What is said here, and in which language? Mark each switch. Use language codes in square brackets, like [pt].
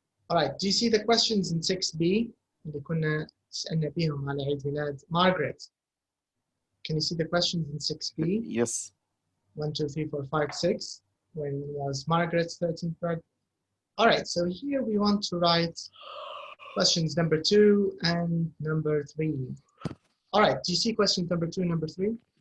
[en] All right, do you see the questions in 6B? [ar] اللي كنا سألنا بيهم على عيد ميلاد Margaret. [en] Can you see the questions in 6B? Yes. 1, 2, 3, 4, 5, 6. When was Margaret's 13th birthday? All right, so here we want to write questions number 2 and number 3. All right, do you see questions number 2 and number 3?